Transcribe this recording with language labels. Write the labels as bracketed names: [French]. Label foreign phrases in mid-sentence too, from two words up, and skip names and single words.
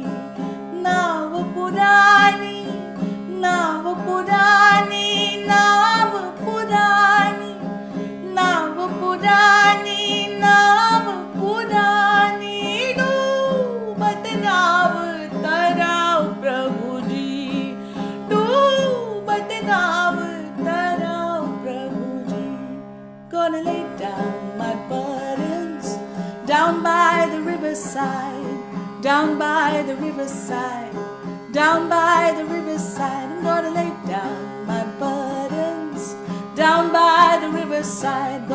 [Hindi] नाव पुरानी, नाव पुरानी, नाव पुरानी, नाव पुरानी, नाव पुरानी, डूबत नाव तराव, प्रभुजी, डूबत नाव तराव, prabhuji. [English] Gonna lay down my burdens down by the riverside, down by the riverside, down by the riverside. I'm gonna lay down my burdens down by the riverside.